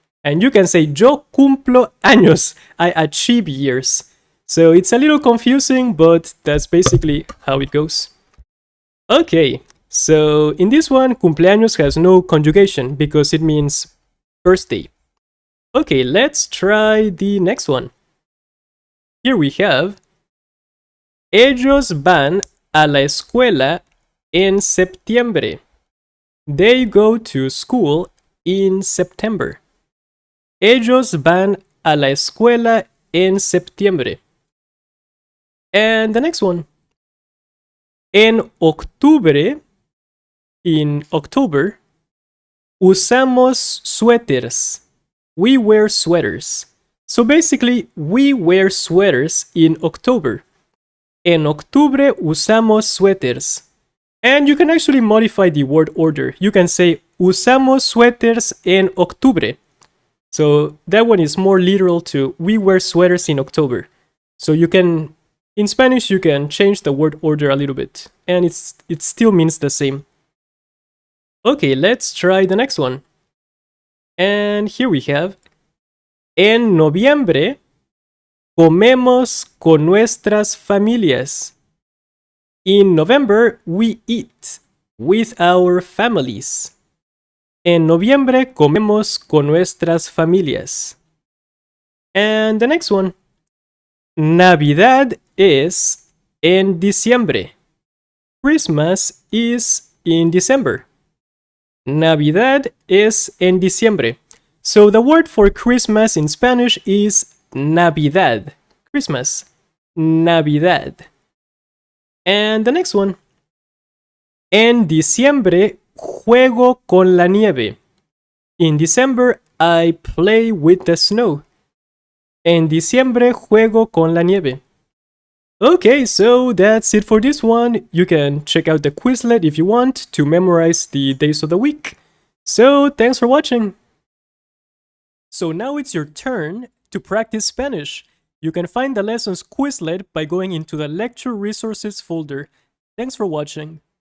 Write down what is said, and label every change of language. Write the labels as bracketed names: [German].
[English] And you can say [Spanish] yo cumplo años. [English] I achieve years. So, it's a little confusing, but that's basically how it goes. Okay, so in this one, cumpleaños has no conjugation because it means birthday. Okay, let's try the next one. Here we have, [Spanish] ellos van a la escuela en septiembre. [English] They go to school in September. [Spanish] Ellos van a la escuela en septiembre. [English] And the next one. [Spanish] En octubre, [English] in October, [Spanish] usamos suéteres. [English] We wear sweaters. So basically, we wear sweaters in October. [Spanish] En octubre usamos suéteres. [English] And you can actually modify the word order. You can say [Spanish] usamos suéteres en octubre. [English] So that one is more literal to we wear sweaters in October. So you can, in Spanish, you can change the word order a little bit. And it still means the same. Okay, let's try the next one. And here we have, [Spanish] en noviembre, comemos con nuestras familias. [English] In November, we eat with our families. [Spanish] En noviembre, comemos con nuestras familias. [English] And the next one. [Spanish] Navidad es en diciembre. [English] Christmas is in December. [Spanish] Navidad es en diciembre. [English] So the word for Christmas in Spanish is Navidad. Christmas. Navidad. And the next one. [Spanish] En diciembre juego con la nieve. [English] In December I play with the snow. [Spanish] En diciembre juego con la nieve. [English] Okay, so that's it for this one. You can check out the Quizlet if you want to memorize the days of the week. So thanks for watching. So now it's your turn to practice Spanish. You can find the lessons Quizlet by going into the lecture resources folder. Thanks for watching.